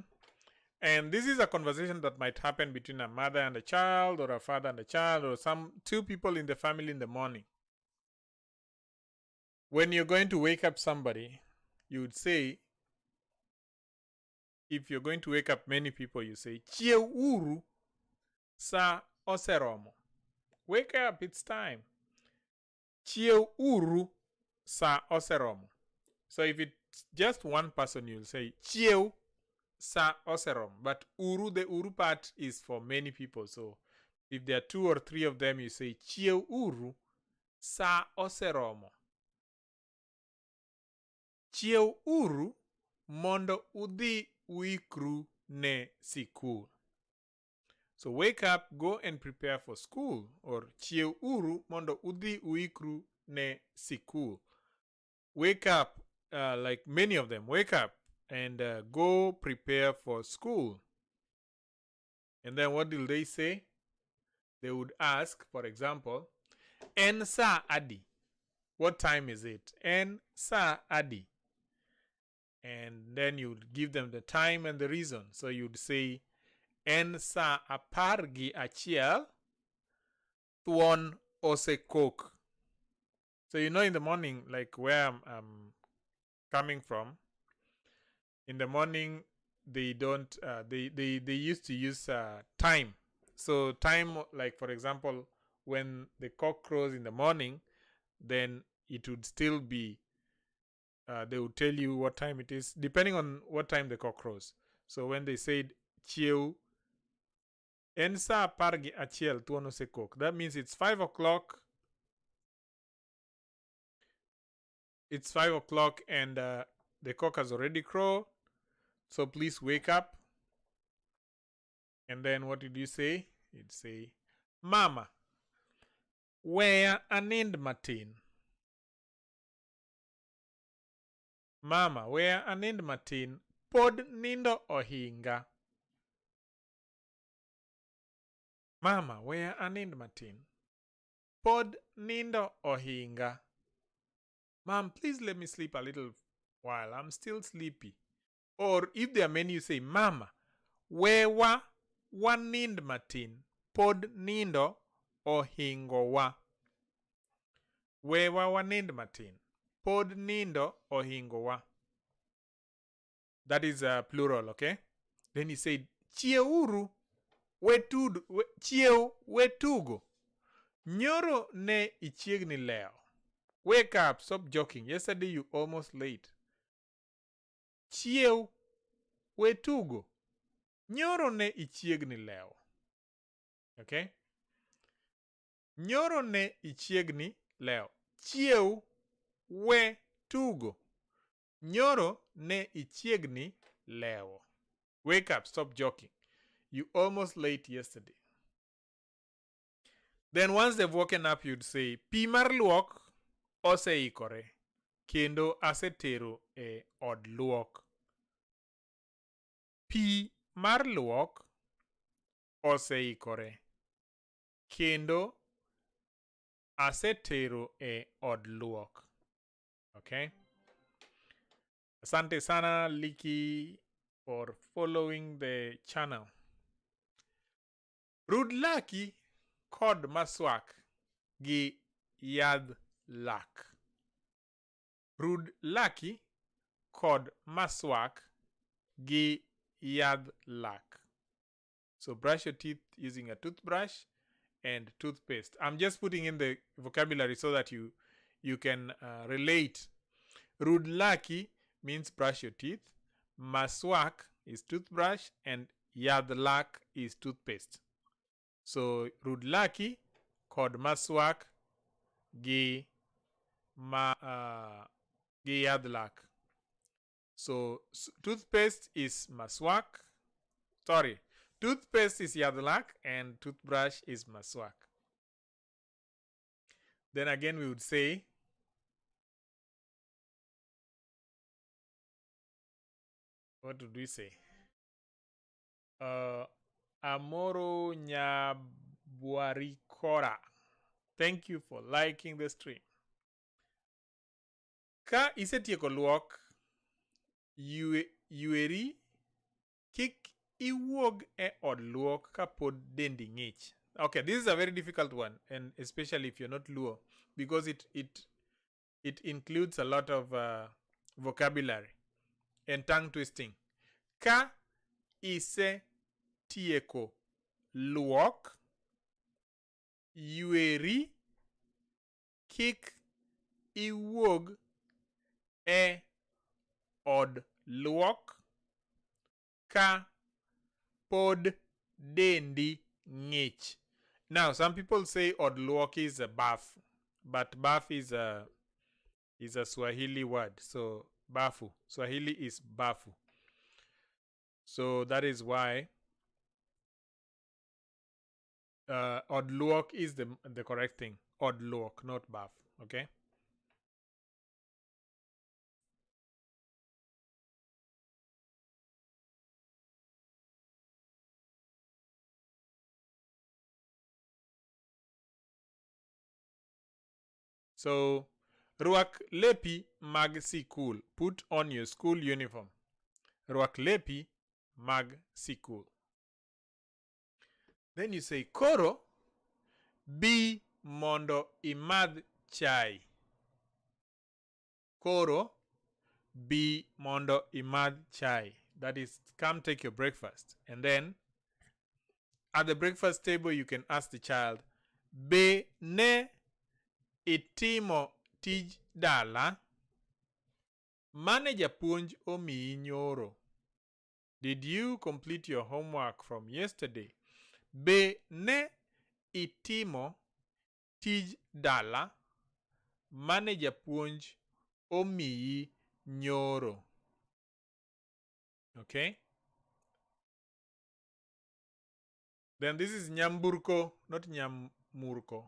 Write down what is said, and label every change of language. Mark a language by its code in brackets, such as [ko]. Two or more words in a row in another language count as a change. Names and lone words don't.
[en] And this is a conversation that might happen between a mother and a child, or a father and a child, or two people in the family in the morning. When you're going to wake up somebody, you would say, if you're going to wake up many people, you say, [luo] Chie uru sa oseromo. [en] Wake up, it's time. [luo] Chie uru sa oseromo. [en] So if it's just one person, you'll say, [luo] Chie sa oserom. [en] But uru, the uru part is for many people. So if there are 2 or 3 of them, you say, [luo] Chie uru sa oseromo. Chie uru mondo udhi uikru ne sikul. [en] So wake up, go and prepare for school. [luo] Or chie uru mondo udhi uikru ne sikul. [en] Wake up, like many of them, wake up and go prepare for school. And then what will they say? They would ask, for example, [luo] En sa adi. [en] What time is it? [luo] En sa adi. [en] And then you would give them the time and the reason. So you'd say, [luo] En sa apar gi achiel, thuon osekok. [en] So you know in the morning, like where I'm coming from, in the morning they don't, they used to use time. So time, like for example, when the cock crows in the morning, then it would still be they will tell you what time it is, depending on what time the cock crows. So when they said [luo] chiew en sa apar gi achiel thuon osekok, [en] that means it's 5 o'clock. It's 5 o'clock and the cock has already crowed. So please wake up. And then what did you say? You'd say, [luo] Mama, where anind matin? Mama, where anind matin? Pod nindo ohinga. Mama, where anind matin? Pod nindo ohinga. [en] Mom, please let me sleep a little while. I'm still sleepy. Or if there are many, you say, [luo] Mama, where wa wanind matin? Pod nindo ohingo wa. Where wa wanind matin? Pod nindo ohingo wa. [en] That is a plural, okay? Then he said, [luo] Chieuru chiew wetugo. Nyoro ne ichiegni leo. [en] Wake up, stop joking. Yesterday you almost late. [luo] Chiew wetugo. Nyoro ne ichiegni leo. Okay? Nyoro ne ichiegni leo. Chiew wetugo. Nyoro ne ichiegni leo. [en] Wake up, stop joking. You almost late yesterday. Then once they've woken up, you'd say, [luo] Pi mar luok oseikore, kendo asetero e od luok. Pi mar luok oseikore, kendo asetero e od luok. [sw] Okay? Asante sana, Liki, [en] for following the channel. [luo] Rud laki kod maswak gi yadh lak. Rud laki kod maswak gi yadh lak. [en] So brush your teeth using a toothbrush and toothpaste. I'm just putting in the vocabulary so that you can relate. [luo] Rud laki [en] means brush your teeth. Maswak is toothbrush and [luo] yadh lak [en] is toothpaste. [luo] So rud laki kod maswak gi yadh lak. [en] So toothpaste is maswak. Sorry, toothpaste is [luo] yadh lak [en] and toothbrush is maswak. Then again we would say, what would we say? [luo] Amoro Nyabuarikora. [en] Thank you for liking the stream. [luo] Ka isetieko luok, yueri kik iwuog e od luok kapod dendi ng'ich. [en] Okay, this is a very difficult one, and especially if you're not Luo, because it includes a lot of vocabulary and tongue twisting. [luo] Ka isetieko luok, yueri kik iwuog e od luok ka pod dendi ng'ich. [en] Now, some people say [luo] od luok [en] is a bath, but bath is a Swahili word. So bafu, Swahili is bafu. So that is why [luo] od luok [en] is the correct thing. [luo] Od luok, [en] not bath. Okay. So, [luo] ruak lepi mag sikul. [en] Put on your school uniform. [luo] Ruak lepi mag sikul. [en] Then you say, [luo] Koro bi mondo imad chai. Koro bi mondo imad chai. [en] That is, come take your breakfast. And then, at the breakfast table, you can ask the child, [luo] Be ne itimo tij dala. Mane japuonj omiyi nyoro? [en] Did you complete your homework from yesterday? [luo] Be ne itimo tij dala mane japuonj omiyi nyoro? [en] Okay? Then this is nyamburko, not nyamurko.